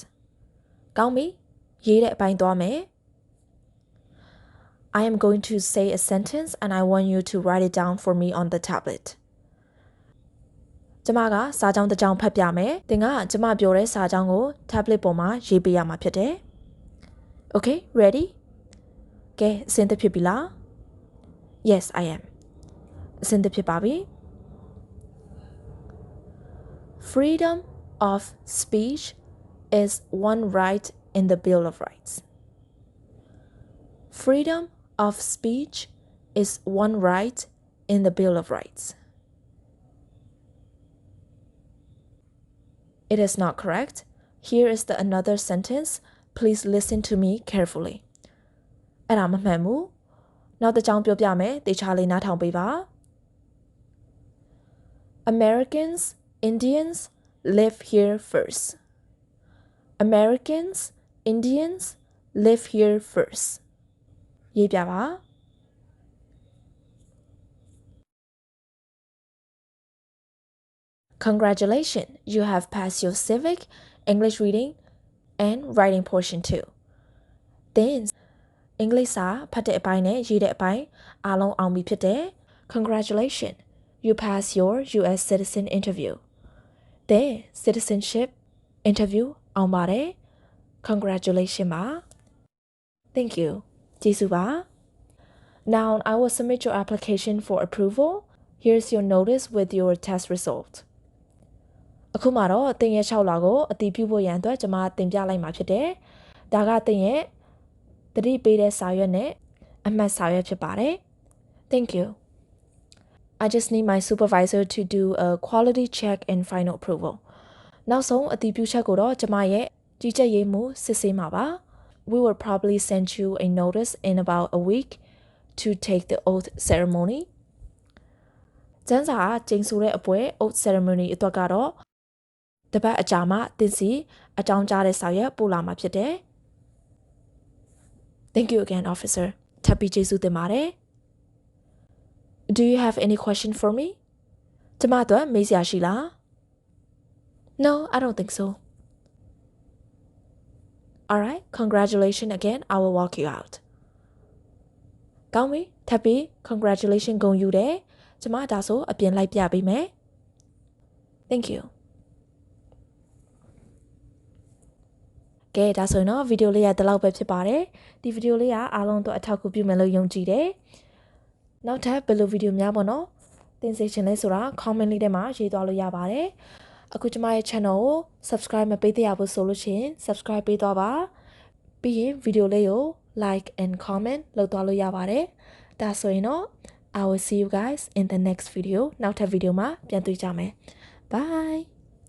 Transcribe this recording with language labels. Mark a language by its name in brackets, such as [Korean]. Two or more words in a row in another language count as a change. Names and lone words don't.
[Burmese] ကောင်းပြီရေးတဲ့အပိုင်းသွားမယ် [English] I am going to say a sentence and I want you to write it down for me on the tablet. [Burmese] ကျမကစာကြောင်းတစ်ကြောင်းဖတ်ပြမယ်သင်ကကျမပြောတဲ့စာကြောင်းကို tablet ပေါ်မှာရေးပေးရမှာဖြစ်တယ် [English] Okay, ready? [Burmese] ကဲအဆင်သင့်ဖြစ်ပြီလား [English] Yes, I am. [Burmese] အဆင်သင့်ဖြစ်ပါပြီ [English] Freedom of speech is one right in the Bill of Rights. Freedom of speech is one right in the Bill of Rights. It is not correct. Here is another sentence. Please listen to me carefully. [Burmese] အဲ့ဒါမမှန်ဘူးနောက်တစ်ကြောင်းပြောပြမယ်တေချာလေးနားထောင်ပေးပါ [English] Americans, Indians live here first. Americans, Indians live here first. ရေးပြပါ Congratulations, you have passed your civic, English reading, and writing portion too. [Burmese] Then, English စာဖတ်တဲ့အပိုင်းနဲ့ရေးတဲ့အပိုင်းအားလုံးအောင်ပြီဖြစ်တယ် [English] Congratulations, you passed your U.S Citizen Interview. Then, Citizenship Interview အောင်ပါတယ် Congratulations ပါ Thank you. [Burmese] ကျေးဇူးပါ [English] Now, I will submit your application for approval. Here's your notice with your test result. [Burmese] အခုမှတော့သင်ရဲ့6လကိုအတည်ပြုဖို့ရန်အတွက်ကျွန်မတင်ပြလိုက်မှာဖြစ်တယ်ဒါကသင်ရဲ့တတိပေးတဲ့စာရွက်နဲ့အမှတ်စာရွက်ဖြစ်ပါတယ် [English] Thank you. I just need my supervisor to do a quality check and final approval. [Burmese] နောက်ဆုံးအတည်ပြုချက်ကိုတော့ကျွန်မရဲ့ကြီးကြပ်ရေးမှူးစစ်ဆေးမှာပါ [English] We will probably send you a notice in about a week to take the oath ceremony. [Burmese] ကျန်းစာကျင်းဆိုတဲ့အပွဲ [English] oath ceremony [Burmese] အတွက်ကတော့တပတ်အကြာမှသင်စီအကြောင်းကြားတဲ့စာရွက်ပို့လာမှာဖြစ်တယ် [English] Thank you again, officer. [Burmese] ထပ်ပြီးကျေးဇူးတင်ပါတယ် [English] Do you have any question for me? [Burmese] ကျမတို့မေးစရာရှိလား [English] No, I don't think so. All right, congratulations again. I will walk you out. [Burmese] ကောင်းပြီထပ်ပြီး congratulations ဂုဏ်ယူတယ်ကျမဒါဆိုအပြင်လိုက်ပြပေးမယ် [English] Thank you. [Burmese] ကဲဒါဆိုရင်တော့ဗီဒီယိုလေးကဒီလောက်ပဲဖြစ်ပါတယ်ဒီဗီဒီယိုလေးကအားလုံးတော့အထောက်အကူပြုမယ်လို့ယုံကြည်တယ် နောက်ထပ်ဘယ်လိုဗီဒီယိုများပေါ့နော်သင်စေချင်လဲဆိုတာ comment လေးထဲမှာရေးသွားလို့ရပါတယ်အခုကျမရဲ့ channel ကို subscribe မပေးသေးရဘူးဆိုလို့ရှိရင် subscribe ပေးသွားပါပြီးရင်ဗီဒီယိုလေးကို [English] like and comment [Burmese] လုပ်သွားလို့ရပါတယ်ဒါဆိုရင်တော့ [English] I will see you guys in the next video [Burmese] နောက်ထပ်ဗီဒီယိုမှာပြန်တွေ့ကြမယ် bye